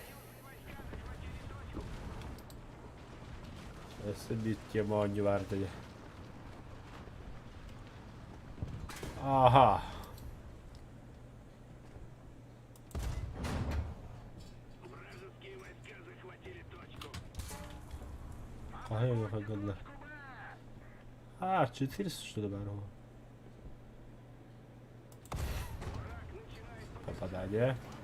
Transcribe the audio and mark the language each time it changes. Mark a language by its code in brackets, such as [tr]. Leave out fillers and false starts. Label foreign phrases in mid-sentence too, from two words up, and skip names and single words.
[tr] Nasıl bir yabancı vardı ya. Aha. [ru] Вражеские войска захватили точку. [tr] Hayır yok. [ru] А, 400 что ли, бару? Попадание.